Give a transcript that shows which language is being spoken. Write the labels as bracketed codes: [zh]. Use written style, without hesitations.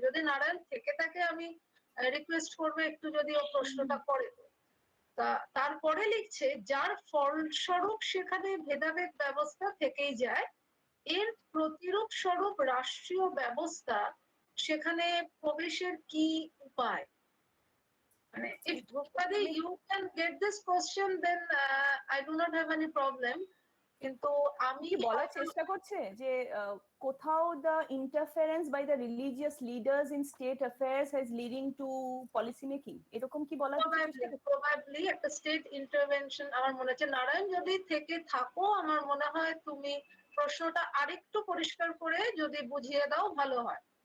[bn] যদি নারায়ণ থেকে থাকে আমি রিকোয়েস্ট করবো একটু যদি ও প্রশ্নটা করে। তারপরে লিখছে, যার ফলস্বরূপ সেখানে ভেদাভেদ ব্যবস্থা থেকেই যায়, এর প্রতিরূপ স্বরূপ রাষ্ট্রীয় ব্যবস্থা সেখানে প্রবেশের কি উপায়? মানে [en] if Drupadi you can get this question then I do not have any problem, [bn] কিন্তু আমি বলার চেষ্টা করছে যে কোথাও [en] the interference by the religious leaders in state affairs has leading to policy making, [bn] এরকম কি বলার চেষ্টা? প্রবাবলি একটা স্টেট ইন্টারভেনশন আমার মনে হচ্ছে। নারায়ণ যদি থেকে থাকো, আমার মনে হয় তুমি প্রশ্নটা আরেকটু পরিষ্কার করে যদি বুঝিয়ে দাও ভালো হয়।